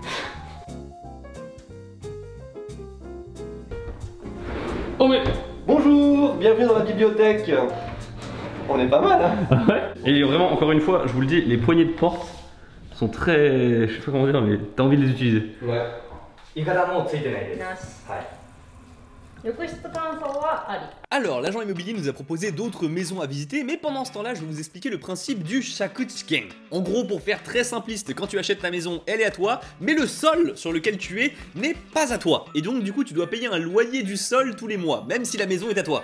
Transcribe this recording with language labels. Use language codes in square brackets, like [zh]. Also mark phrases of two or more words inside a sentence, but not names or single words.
[fr] Oh mais... Bonjour, bienvenue dans la bibliothèque. On est pas mal hein. Ouais. Et vraiment, encore une fois, je vous le dis, les poignées de porte sont très... Je sais pas comment dire, mais t'as envie de les utiliser. Ouais. [ja] いかだもついてないです。なし。はい。浴室乾燥はあり。 [fr] Alors, l'agent immobilier nous a proposé d'autres maisons à visiter, mais pendant ce temps-là, je vais vous expliquer le principe du shakuchiken. En gros, pour faire très simpliste, quand tu achètes ta maison, elle est à toi, mais le sol sur lequel tu es n'est pas à toi. Et donc, du coup, tu dois payer un loyer du sol tous les mois, même si la maison est à toi.